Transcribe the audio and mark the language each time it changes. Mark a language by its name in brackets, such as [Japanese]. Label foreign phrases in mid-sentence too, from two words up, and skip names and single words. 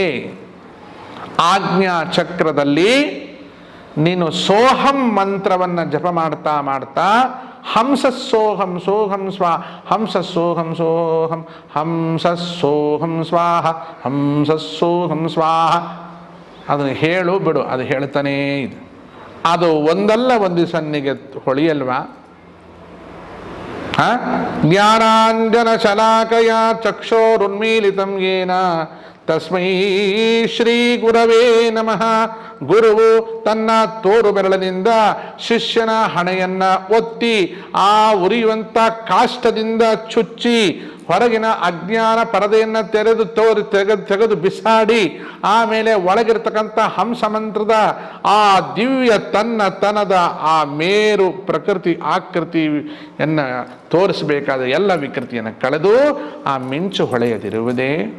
[Kannada] ಆಜ್ಞಾ ಚಕ್ರದಲ್ಲಿ ನೀನು ಸೋಹಂ ಮಂತ್ರವನ್ನು ಜಪ ಮಾಡ್ತಾ ಮಾಡ್ತಾ [Sanskrit] ಹಂಸ ಸೋಹಂ ಸೋಹಂ ಸ್ವಾ, ಹಂಸ ಸೋಹಂ ಸೋಹಂ, ಹಂಸ ಸೋಹಂ ಸ್ವಾಹ, ಹಂಸ ಸೋಹಂ ಸ್ವಾಹ, [Kannada] ಅದನ್ನು ಹೇಳು ಬಿಡು, ಅದು ಹೇಳ್ತಾನೇ ಇದೆ. ಅದು ಒಂದಲ್ಲ ಒಂದು ದಿವಸ ನಿನಗೆ ಹೊಳೆಯಲ್ವಾ? [Sanskrit] ಜ್ಞಾನಾಂಜನ ಶಲಾಕಯ ಚಕ್ಷೋರುನ್ಮೀಲಿತಂ ಯೇನ ತಸ್ಮೈ ಶ್ರೀ ಗುರವೇ ನಮಃ. [Kannada] ಗುರುವು ತನ್ನ ತೋರು ಬೆರಳಿನಿಂದ ಶಿಷ್ಯನ ಹಣೆಯನ್ನ ಒತ್ತಿ ಆ ಉರಿಯುವಂಥ ಕಾಷ್ಟದಿಂದ ಚುಚ್ಚಿ ಹೊರಗಿನ ಅಜ್ಞಾನ ಪರದೆಯನ್ನು ತೆಗೆದು ಬಿಸಾಡಿ ಆಮೇಲೆ ಒಳಗಿರ್ತಕ್ಕಂಥ ಹಂಸ ಮಂತ್ರದ ಆ ದಿವ್ಯ ತನದ ಆ ಮೇರು ಪ್ರಕೃತಿ ಆಕೃತಿಯನ್ನು ತೋರಿಸಬೇಕಾದ ಎಲ್ಲ ವಿಕೃತಿಯನ್ನು ಕಳೆದು ಆ ಮಿಂಚು ಹೊಳೆಯದಿರುವುದೇ.